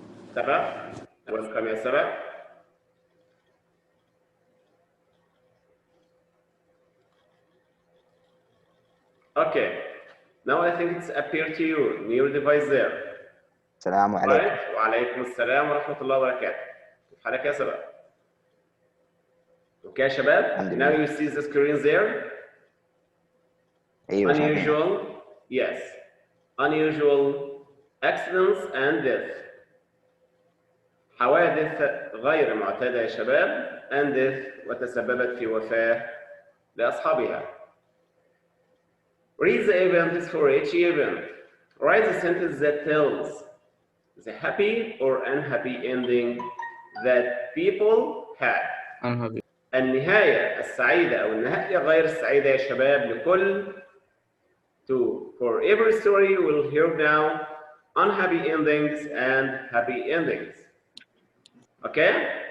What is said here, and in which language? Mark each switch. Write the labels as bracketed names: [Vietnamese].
[English] Sabah, welcome ya Sabah. Okay, now I think it's appeared to you in your device there. [Arabic] السلام عليكم. [English] Right? [Arabic] وعليكم السلام ورحمة الله وبركاته. كيف حالك يا سبا؟ [English] Okay يا شباب, now you see the screen there. [Arabic] أيوة [English] Unusual, yes. Unusual accidents and death. [Arabic] حوادث غير معتادة يا شباب [English] and death [Arabic] وتسببت في وفاة لأصحابها. [English] Read the events for each event. Write the sentence that tells the happy or unhappy ending that people had. unhappy. [Arabic] النهاية السعيدة أو النهاية غير السعيدة يا شباب لكل [English] for every story we'll hear now unhappy endings and happy endings. [Arabic] Okay?